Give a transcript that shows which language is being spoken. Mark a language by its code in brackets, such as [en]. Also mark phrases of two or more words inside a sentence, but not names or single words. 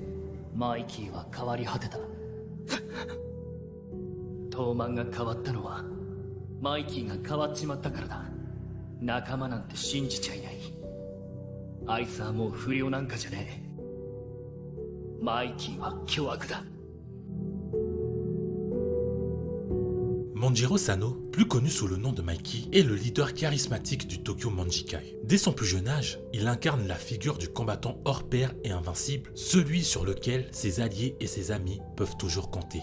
[ja] マイキーは変わり果てた。トーマンが変わったのはマイキーが変わっちまったからだ。仲間なんて信じちゃいない。あいつはもう不良なんかじゃねえ。マイキーは巨悪だ。 [fr] Manjiro Sano, plus connu sous le nom de Mikey, est le leader charismatique du Tokyo Manjikai. Dès son plus jeune âge, il incarne la figure du combattant hors pair et invincible, celui sur lequel ses alliés et ses amis peuvent toujours compter.